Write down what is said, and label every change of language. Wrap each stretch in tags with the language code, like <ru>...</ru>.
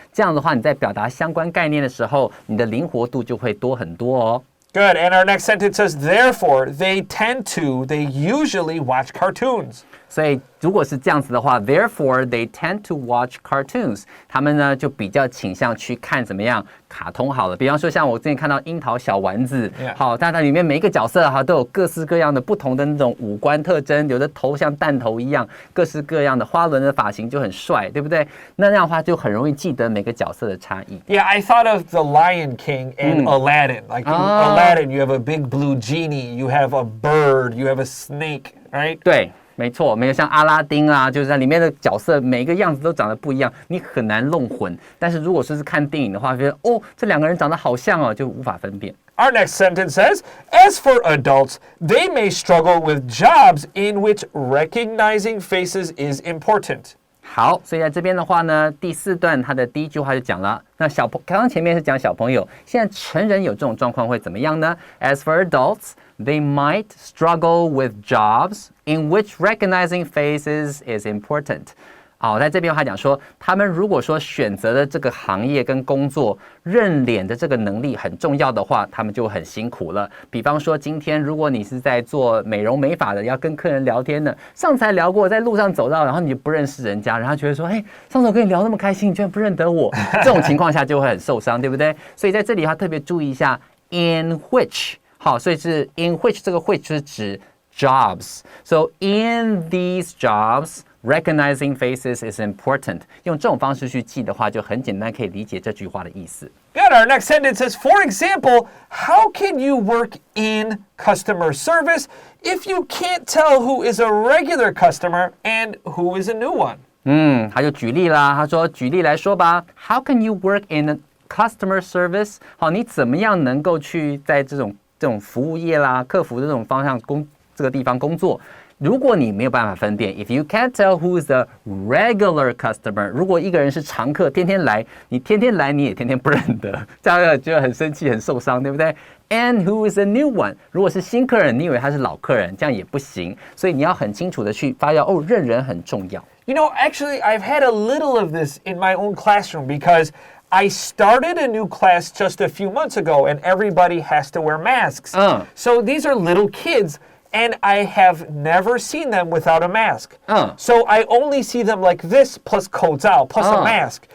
<zh>这样的话，你在表达相关概念的时候，你的灵活度就会多很多哦。</zh> <en>Good. And our next sentence says, therefore, they usually watch cartoons.</en> <zh>所以如果是这样子的话</zh> <en>therefore they tend to watch cartoons，</en> <zh>他们呢就比较倾向去看怎么样卡通好了。比方说像我之前看到樱桃小丸子，好，但它里面每一个角色都有各式各样的不同的那种五官特征，有的头像弹头一样，各式各样的花轮的发型就很帅，对不对？那样的话就很容易记得每个角色的差异。</zh> <en>Yeah, I thought of the Lion King and Aladdin. Like Aladdin, you have a big blue genie, you have a bird, you have a snake, right?</en> <zh>对。没错，没有像阿拉丁啊，就是在里面的角色每一个样子都长得不一样，你很难弄混。但是如果说是看电影的话，觉得哦，这两个人长得好像哦，就无法分辨。</zh> <en>Our next sentence says, as for adults, they may struggle with jobs in which recognizing faces is important.</en> <zh>好，所以在这边的话呢，第4段它的第一句话就讲了，那刚刚前面是讲小朋友，现在成人有这种状况会怎么样呢？</zh> <en>As for adults, they might struggle with jobs in which recognizing faces is important.</en> <zh>好，在这边他讲说，他们如果说选择的这个行业跟工作，认脸的这个能力很重要的话，他们就很辛苦了。比方说，今天如果你是在做美容美发的，要跟客人聊天的，上次还聊过，在路上走到，然后你就不认识人家，然后觉得说，哎，上次我跟你聊那么开心，你居然不认得我，这种情况下就会很受伤，对不对？所以在这里他特别注意一下 in which， 好，所以是 in which 这个 which 是指 jobs，</zh> <en>so in these jobs。Recognizing faces is important.</en> <zh>用这种方式去记的话，就很简单，可以理解这句话的意思。</zh> <en>Got our next sentence says, for example, how can you work in customer service if you can't tell who is a regular customer and who is a new one?</en> <zh>他就举例啦。他说，举例来说吧 ，</zh> <en>How can you work in customer service？</en> <zh>好，你怎么样能够去在这种服务业啦、客服的这种方向这个地方工作？如果你没有办法分辨 ，</zh> <en>if you can't tell who is the regular customer，</en> <zh>如果一个人是常客，天天来，你天天来，你也天天不认得，这样就很生气、很受伤，对不对 ？</zh> <en>And who is a new one？</en> <zh>如果是新客人，你以为他是老客人，这样也不行，所以你要很清楚的去发现哦，认人很重要。</zh> <en>You know, actually, I've had a little of this in my own classroom because I started a new class just a few months ago, and everybody has to wear masks. So these are little kids.And I have never seen them without a mask. So I only see them like this plus 口罩 plus a mask.</en>